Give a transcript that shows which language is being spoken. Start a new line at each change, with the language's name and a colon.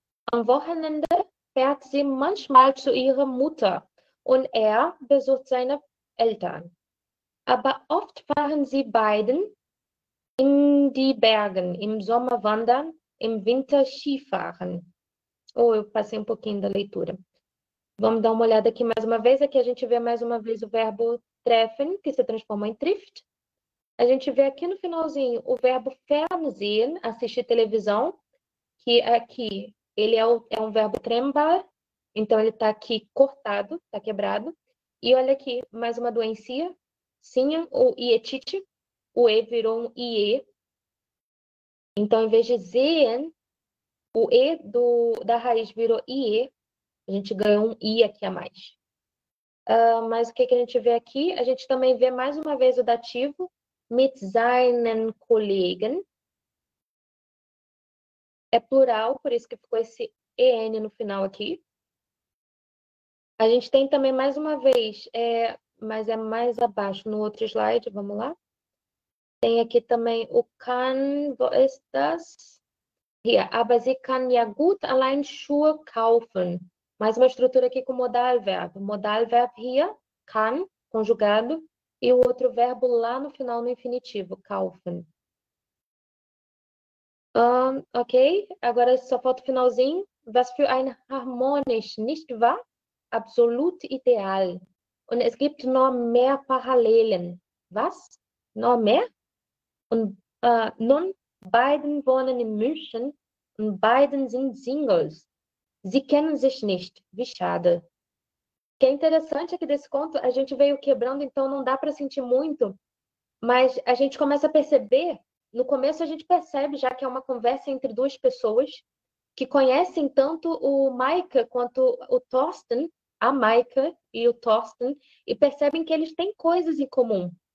German: Am Wochenende fährt sie manchmal zu ihrer Mutter und er besucht seine Eltern. Aber oft fahren sie beiden in die Bergen, im Sommer wandern, im Winter Skifahren.
Portuguese: Eu passei um pouquinho da leitura. Vamos dar uma olhada aqui mais uma vez. Aqui a gente vê mais uma vez o verbo treffen, que se transforma em trifft. A gente vê aqui no finalzinho o verbo fernsehen, assistir televisão, que aqui ele é um verbo trennbar, então ele está aqui cortado, está quebrado. E olha aqui, mais uma doença, sim, o ietite, o e virou um ie. Então, em vez de sehen, o e da raiz virou ie, a gente ganhou um i aqui a mais. Mas o que a gente vê aqui? A gente também vê mais uma vez o dativo, mit seinen Kollegen. É plural, por isso que ficou esse en no final aqui. A gente tem também mais uma vez, mas é mais abaixo no outro slide, vamos lá. Tem aqui também o kann,
German: wo ist das? Hier, aber sie kann ja gut allein Schuhe kaufen.
Portuguese: Mais uma estrutura aqui com modal verbo. Modal verbo hier, kann, conjugado, e o outro verbo lá no final no infinitivo, kaufen. Ok, agora só falta o finalzinho.
German: was für ein harmonisch, nicht wahr? Absolut ideal. Und es gibt noch mehr Parallelen. Was? Noch mehr? Und nun, beiden wohnen in München und beiden sind Singles. Sie kennen sich nicht. Wie schade.
Portuguese: O que é interessante é que desse conto a gente veio quebrando, então não dá para sentir muito, mas a gente começa a perceber, no começo a gente percebe já que é uma conversa entre duas pessoas que conhecem tanto o Maika quanto o Thorsten, a Maika e o Thorsten, e percebem que eles têm coisas em comum.